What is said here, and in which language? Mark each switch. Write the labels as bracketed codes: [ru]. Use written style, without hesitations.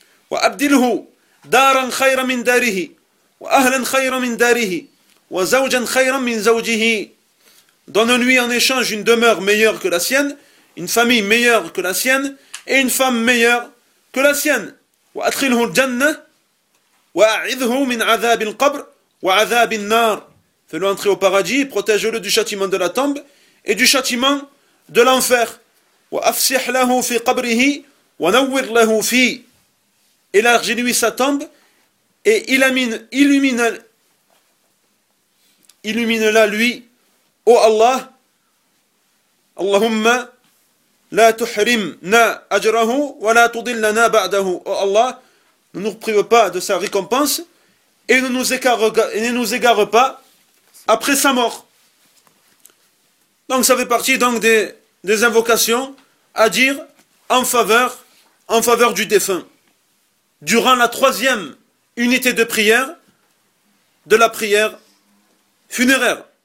[ar] وَأَبْدِلْهُ دَارًا خَيْرًا مِنْ دَارِهِ وَأَهْلًا خَيْرًا مِنْ دَارِهِ وَزَوْجًا خَيْرًا مِنْ زَوْجِهِ. [fr] Donne-lui en échange une demeure meilleure que la sienne, une famille meilleure que la sienne et une femme meilleure que la sienne. [ar] وأدخله الجنة وأعذه من عذاب القبر وعذاب النار. [fr] Fais-le entrer au paradis, protège-le du châtiment de la tombe et du châtiment de l'enfer. [ar] وأفسح له في قبره ونور له في. [fr] Élargis-lui sa tombe et illumine-la lui. Ô Allah, [ar] اللهم لا تحرمنا أجره ولا تضلنا بعده. [fr] Ô Allah, ne nous prive pas de sa récompense et ne nous égare pas après sa mort. Donc ça fait partie donc des invocations à dire en faveur du défunt durant la troisième unité de prière de la prière funéraire.